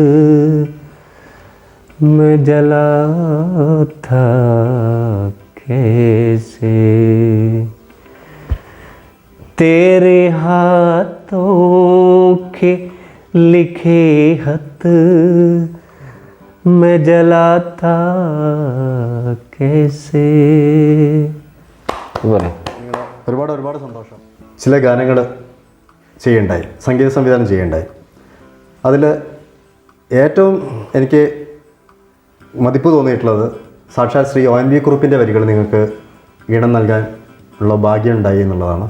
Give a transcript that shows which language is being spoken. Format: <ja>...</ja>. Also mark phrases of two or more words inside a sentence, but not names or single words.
<hi>मैं जला था कैसे, तेरे हाथों के लिखे खत मैं जलाता कैसे.</hi> <ml>ഒരുപാട് സന്തോഷം. ചില ഗാനങ്ങൾ ചെയ്യണ്ടായി, സംഗീത സംവിധാനം ചെയ്യണ്ടായി. അതിൽ ഏറ്റവും എനിക്ക് മതിപ്പ് തോന്നിയിട്ടുള്ളത് സാക്ഷാൽ ശ്രീ ONV കുറുപ്പിൻ്റെ വരികൾ നിങ്ങൾക്ക് ഈണം നൽകാൻ ഉള്ള ഭാഗ്യം ഉണ്ടായി എന്നുള്ളതാണ്.</ml>